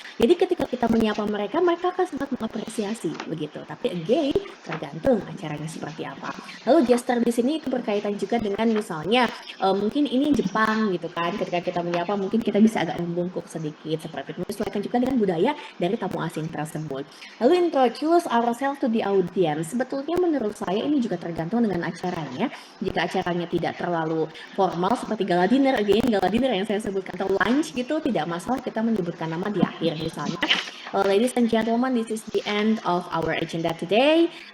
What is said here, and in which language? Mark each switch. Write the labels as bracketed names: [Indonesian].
[Indonesian] Jadi ketika kita menyapa mereka, mereka akan sangat mengapresiasi begitu. Tapi again, tergantung acaranya seperti apa. Lalu gesture di sini itu berkaitan juga dengan misalnya mungkin ini Jepang gitu kan. Ketika kita menyapa mungkin kita bisa agak membungkuk sedikit seperti itu. Menyesuaikan juga dengan budaya dari tamu asing tersebut. Lalu [English] introduce ourselves to the audience. [Indonesian] Sebetulnya menurut saya ini juga tergantung dengan acaranya. Jika acaranya tidak terlalu formal seperti gala dinner, again gala dinner yang saya sebutkan, atau lunch gitu, tidak masalah kita menyebutkan nama di akhir misalnya. [English] Ladies and gentlemen, this is the end of our agenda today.